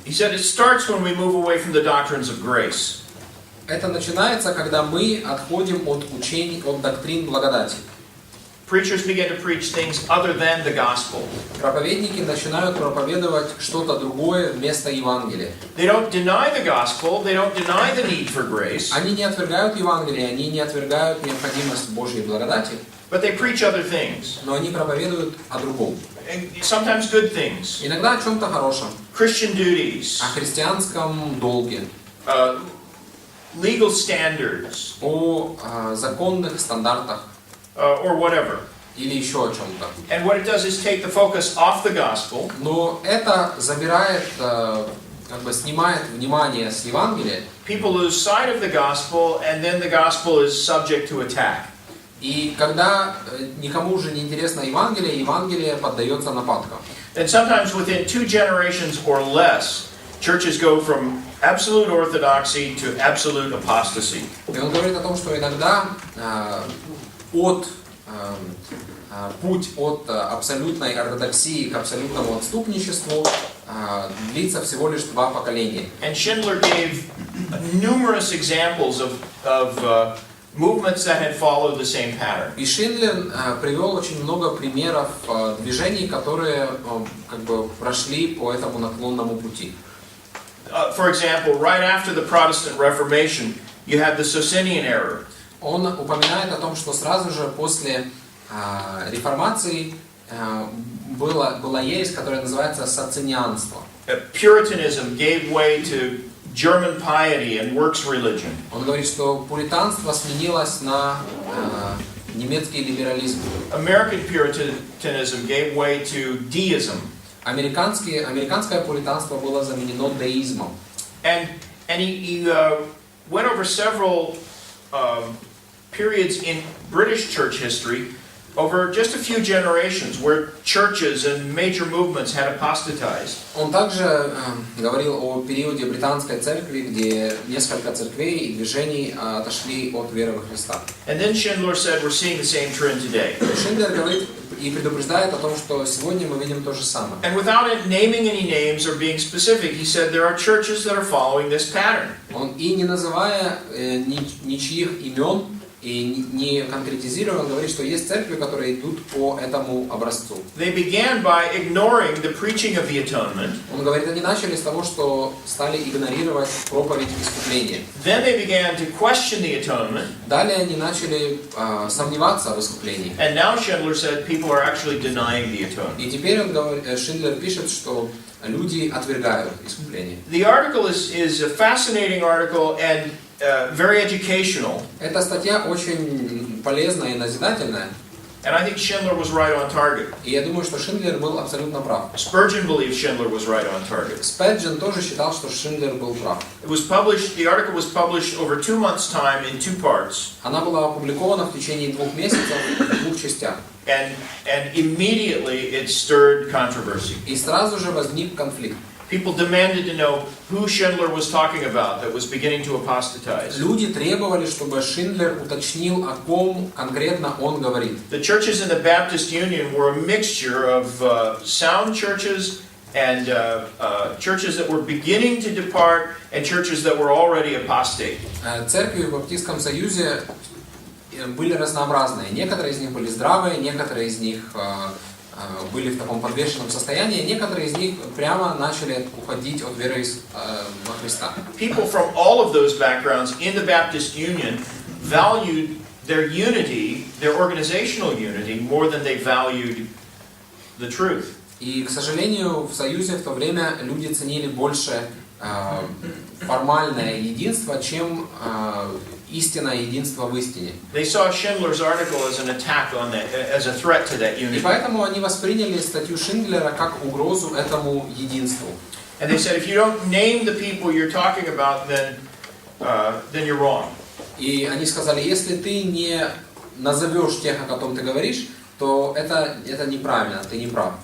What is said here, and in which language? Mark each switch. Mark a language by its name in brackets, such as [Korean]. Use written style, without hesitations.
[English] He said it starts when we move away from the doctrines of grace. [Russian] Это начинается, когда мы отходим от учений, от доктрин благодати. [English] Preachers begin to preach things other than the gospel. [Russian] Проповедники начинают проповедовать что-то другое вместо Евангелия. [English] They don't deny the gospel, they don't deny the need for grace. [Russian] Они не отвергают Евангелие, они не отвергают необходимость Божьей благодати. [English] But they preach other things. [Russian] Но они проповедуют о другом. [English] And sometimes good things. [Russian] Иногда о чем-то хорошем. [English] Christian duties. [Russian] О христианском долге. [English] Legal standards. [Russian] О законных стандартах. [English] Or whatever. [Russian] Или еще о чем-то. [English] And what it does is take the focus off the gospel. [Russian] Но это забирает, как бы снимает внимание с Евангелия. [English] People lose sight of the gospel, and then the gospel is subject to attack. [Russian] И когда никому уже не интересно Евангелие, Евангелие поддается нападкам. [English] And sometimes within 2 generations or less, churches go from absolute orthodoxy to absolute apostasy. [Russian] И он говорит о том, что иногда путь от абсолютной ортодоксии к абсолютному отступничеству длится всего лишь 2 поколения. [English] And Schindler gave numerous examples of movements that had followed the same pattern. [Russian] И Шиндлер привел очень много примеров движений, которые как бы прошли по этому наклонному пути. [English] For example, right after the Protestant Reformation, you had the Socinian error. [Russian] Он упоминает о том, что сразу же после реформации была ересь, которая называется социнианство. [English] Puritanism gave way to German piety and works religion. [Russian] Он говорит, что пуританство сменилось на немецкий либерализм. [English] American Puritanism gave way to deism. [Russian] Американское пуританство было заменено деизмом. [English] And he went over several periods in British church history over just a few generations where churches and major movements had apostatized. [Russian] Он также говорил о периоде британской церкви, где несколько церквей и движений отошли от веры во Христа. [English] And then Schindler said, we're seeing the same trend today. [Russian] Шиндлер говорит и предупреждает о том, что сегодня мы видим то же самое. [English] And without naming any names or being specific, he said there are churches that are following this pattern. [Russian] Он и не называя ничьих имен, и не конкретизируя, он говорит, что есть церкви, которые идут по этому образцу. [English] They began by ignoring the preaching of the atonement. [Russian] Он говорит, они начали с того, что стали игнорировать проповедь искупления. [English] Then they began to question the atonement. [Russian] Далее они начали сомневаться в искуплении. [English] And now Schindler said people are actually denying the atonement. [Russian] И теперь он говорит, Шиндлер пишет, что люди отвергают искупление. [English] The article is a fascinating article and very educational. [Russian] Эта статья очень полезная и назидательная. [English] And I think Schindler was right on target. [Russian] И я думаю, что Шиндлер был абсолютно прав. [English] Spurgeon believed Schindler was right on target. [Russian] Сперджен тоже считал, что Шиндлер был прав. [English] The article was published over 2 months' time in 2 parts. [Russian] Она была опубликована в течение 2 месяцев в 2 частях. [English] And immediately it stirred controversy. [Russian] И сразу же возник конфликт. [English] People demanded to know who Schindler was talking about that was beginning to apostatize. [Russian] Люди требовали, чтобы Шиндлер уточнил, о ком конкретно он говорит. [English] The churches in the Baptist Union were a mixture of sound churches and churches that were beginning to depart, and churches that were already apostate. [Russian] Церкви в Баптистском Союзе были разнообразные. Некоторые из них были здравые, некоторые из них были в таком подвешенном состоянии, некоторые из них прямо начали уходить от веры во Христа. [English] People from all of those backgrounds in the Baptist Union valued their unity, their organizational unity, more than they valued the truth. [Russian] И, к сожалению, в Союзе в то время люди ценили больше формальное единство, чем истинное единство в истине. [English] They saw Schindler's article as an attack on that, as a threat to that [Russian] И [English] unity. [Russian] поэтому они восприняли статью Шиндлера как угрозу этому единству. [English] And they said, if you don't name the people you're talking about, then you're wrong. [Russian] И они сказали, если ты не назовешь тех, о ком ты говоришь, то это неправильно, ты не прав.